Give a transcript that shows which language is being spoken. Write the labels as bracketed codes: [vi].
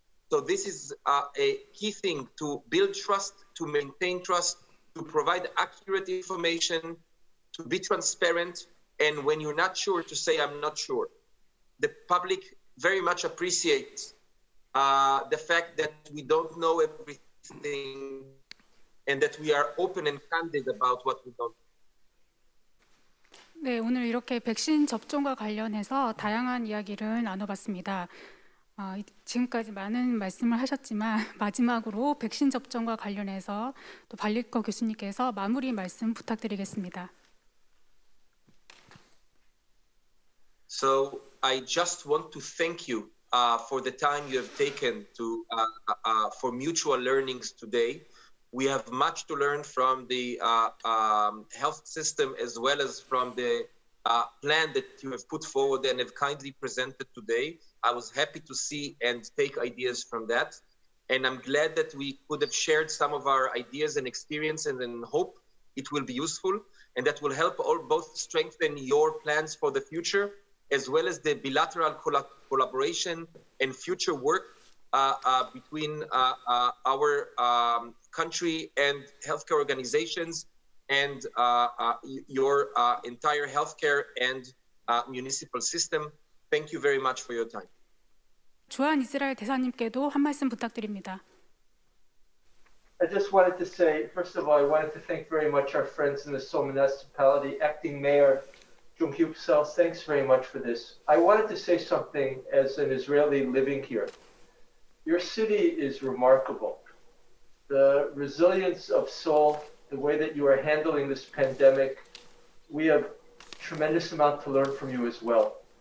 [en] So this is a key thing, to build trust, to maintain trust, to provide accurate information, to be transparent, and when you're not sure, to say, I'm not sure. The public very much appreciates the fact that we don't know everything and that we are open and candid about what we don't. [ko] 네, 오늘 이렇게 백신 접종과 관련해서 다양한 이야기를 나눠봤습니다. 지금까지 많은 말씀을 하셨지만 마지막으로 백신 접종과 관련해서 또 발리커 교수님께서 마무리 말씀 부탁드리겠습니다. [en] So I just want to thank you for the time you have taken to for mutual learnings today. We have much to learn from the health system as well as from the plan that you have put forward and have kindly presented today. I was happy to see and take ideas from that. And I'm glad that we could have shared some of our ideas and experience, and hope it will be useful and that will help both strengthen your plans for the future as well as the bilateral collaboration and future work between our country and healthcare organizations and your entire healthcare and municipal system. Thank you very much for your time. [ko] 주한 이스라엘 대사님께도 한 말씀 부탁드립니다. [en] I just wanted to say, first of all, I wanted to thank very much our friends in the Seoul municipality, Acting Mayor Jung Hyuk-seo. Thanks very much for this. I wanted to say something as an Israeli living here. Your city is remarkable. The resilience of Seoul, the way that you are handling this pandemic, we have a tremendous amount to learn from you as well.